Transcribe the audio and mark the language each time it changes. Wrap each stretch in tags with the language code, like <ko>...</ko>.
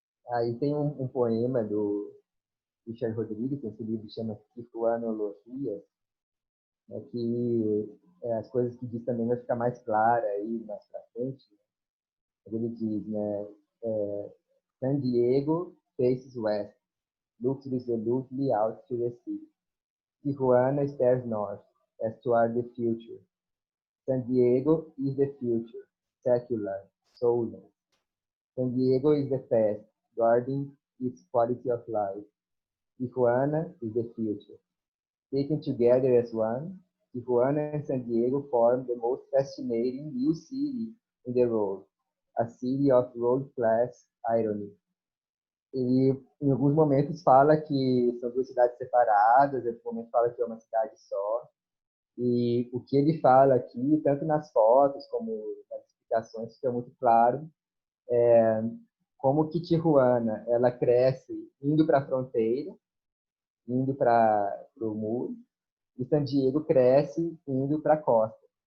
<pt>Aí tem um poema do Michel Rodrigues, esse livro chama Tijuanologia, né, que as coisas que diz também vai ficar mais clara aí mais para frente. Ele diz, né,</pt> <en>San Diego faces west, looks resolutely out to the sea. Tijuana stares north, as toward the future. San Diego is the future, secular, soulless. San Diego is the past, guarding its quality of life. Tijuana is the future. Taken together as one, Tijuana and San Diego form the most fascinating new city in the world, a city of world-class irony.</en> <pt>Ele, em alguns momentos, fala que são duas cidades separadas, em outros momentos fala que é uma cidade só. E o que ele fala aqui, tanto nas fotos como nas explicações, fica muito claro como que Tijuana ela cresce indo para a fronteira, indo para o muro, e San Diego cresce indo para a costa.</pt>